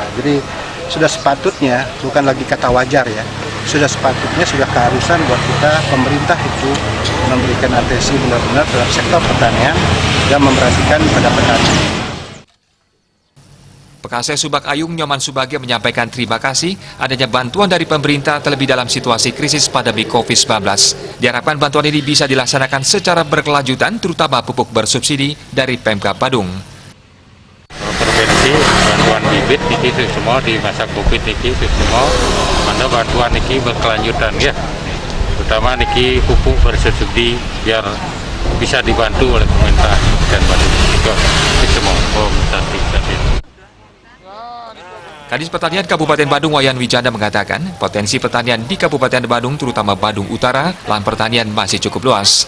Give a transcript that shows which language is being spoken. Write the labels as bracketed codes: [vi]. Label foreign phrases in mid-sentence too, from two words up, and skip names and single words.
[id] Jadi sudah sepatutnya, bukan lagi kata wajar ya, sudah sepatutnya, sudah keharusan buat kita, pemerintah itu memberikan atensi benar-benar terhadap sektor pertanian dan memperhatikan pada petani. Pekasih Subak Ayung Nyoman Subagio menyampaikan terima kasih adanya bantuan dari pemerintah terlebih dalam situasi krisis pandemi COVID-19. Diharapkan bantuan ini bisa dilaksanakan secara berkelanjutan, terutama pupuk bersubsidi dari Pemkab Badung. Provinsi bantuan bibit ini semua di masa COVID ini semua, mana bantuan ini berkelanjutan ya, terutama ini pupuk bersubsidi biar bisa dibantu oleh pemerintah dan Badung juga semua Kadis Pertanian Kabupaten Badung Wayan Wijanda mengatakan, potensi pertanian di Kabupaten Badung, terutama Badung Utara, lahan pertanian masih cukup luas.